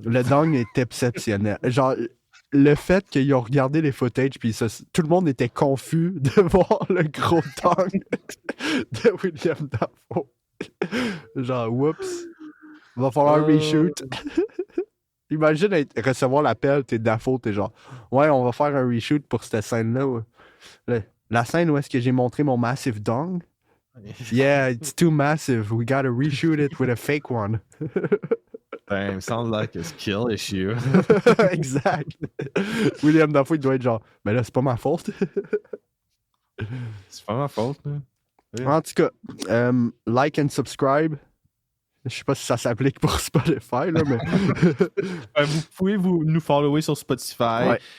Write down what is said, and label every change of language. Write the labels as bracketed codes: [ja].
[fr] Le dong est exceptionnel. Genre, le fait qu'ils ont regardé les footages, puis tout le monde était confus de voir le gros dong de William Dafoe. Genre, whoops. Va falloir reshoot. Imagine recevoir l'appel, t'es Dafoe, t'es genre, ouais, on va faire un reshoot pour cette scène-là. La scène où est-ce que j'ai montré mon massive dong? [en] Yeah, it's too massive. We gotta reshoot it with a fake one. Damn, sounds like a skill issue. [fr] Exact. William Dafoe, il doit être genre, mais là, c'est pas ma faute. C'est pas ma faute, là. En tout cas, [en] like and subscribe. [fr] Je sais pas si ça s'applique pour Spotify, là, mais. Vous pouvez nous follower sur Spotify.